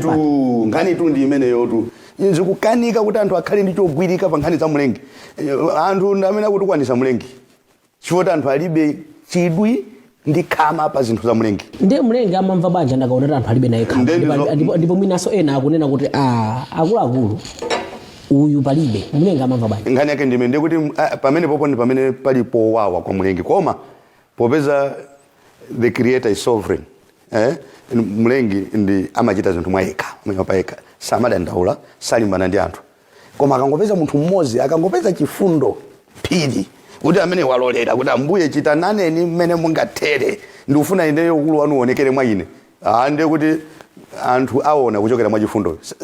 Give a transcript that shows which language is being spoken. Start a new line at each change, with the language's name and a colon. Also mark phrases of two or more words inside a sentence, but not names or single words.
Nyanja: nkhani tu ndi imeneyo tu zikukanika kuti anthu akhale ndi chogwirika pa nkhani za mlengi anthu amene akutukwanisa mlengi chifukwa anthu alibe chidwi ndi khama pa zinthu za mlengi ndiye mlengi amamva banja ndakaona anthu alibe naye khama ndipo mwinaso ena akunena kuti akuluakulu uyu palibe mlengi amamva banja nkhani yake ndime ndiye kuti pamene popo ndi pamene pali powawa kwa mlengi koma popeza
English: the creator is sovereign
Nyanja: mlengi ndi amachita zinthu mwayekha mwenye payekha samadandaula salimbana ndi anthu koma akangopeza munthu mmodzi akangopeza chifundo phiri kuti amene walolera kuti ambuye chita naneni mmene mungathere ndikufuna ineyo ukulu wanu uonekere mwa ine ande kuti anthu aona kuchokera mwa chifundo